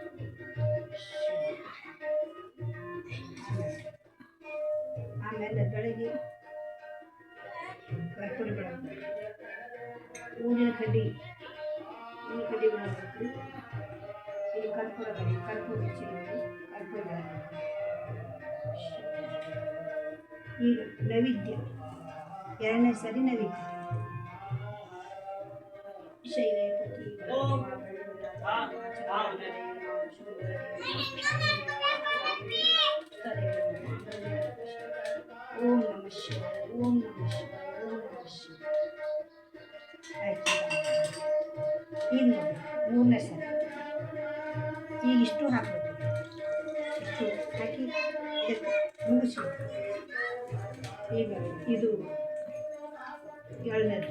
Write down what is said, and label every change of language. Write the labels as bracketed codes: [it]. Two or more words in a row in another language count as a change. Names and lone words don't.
[kn] ಆಮೇಲೆ ಬೆಳಗ್ಗೆ ಕರ್ಪೂರ ಬೆಳಗ್ಗೆ, ಊರಿನ ಕಡ್ಡಿ ಬೆಳಗ್ಗೆ. ಇದು ಕರ್ಪೂರ ಬೆಳೆ, ಕರ್ಪೂರ ಹಚ್ಚಿ ಕರ್ಪೂರ ಬೆಳಗ್ಗೆ. ಈಗ ನೈವೇದ್ಯ, ಎರಡನೇ ಸರಿ ನೈವೇದ್ಯ. [sa] ಶೈಲೇಪತಿ ಓಂ ನಮಃ ಶಿವಾಯ, ಓಂ ನಮಃ ಶಿವಾಯ, ಓಂ ನಮಃ ಶಿವಾಯ. [kn] ಆಯ್ತು. ಈಗ ನೋಡಿ ಮೂರನೇ ಸರಿ ಈಗ ಇಷ್ಟು ಹಾಕಬೇಕು. ಇಷ್ಟು ಹಾಕಿ ಮುಗಿಸಿ. ಈಗ ಇದು ಎರಡನೇದು.